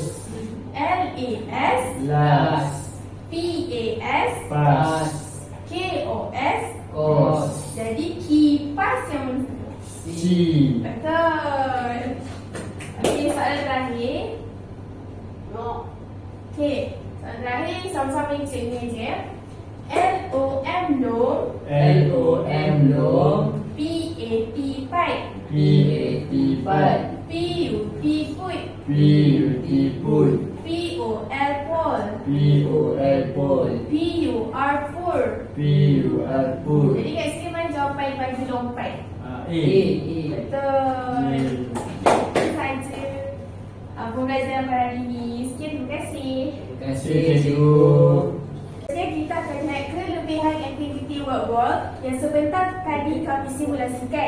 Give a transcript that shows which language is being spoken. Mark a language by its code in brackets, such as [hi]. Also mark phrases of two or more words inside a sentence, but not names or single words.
[ms] L-A-S Las. P-A-S Pas. K-O-S Kos. Jadi kipas yang mana? C. Betul. Okey, soalan terakhir. Okey, soalan terakhir sama-sama cikgu mengajar. [en] L-O-M long L-O-M long P-A-P pipe P-A-P pipe P-U-P put P-U-T put. P-O-L pole P-O-L pole P-U-R pour. P-U-R put. [ms] Jadi kat sini mana jawapan bagi lompat? A. A. Betul. Itu saja pembelajaran pada hari ini. Sekian, terima kasih. Terima kasih Cikgu. cikgu. Seterusnya kita akan lihat kelebihan aktiviti [en] word wall [ms] yang sebentar tadi kami simulasikan.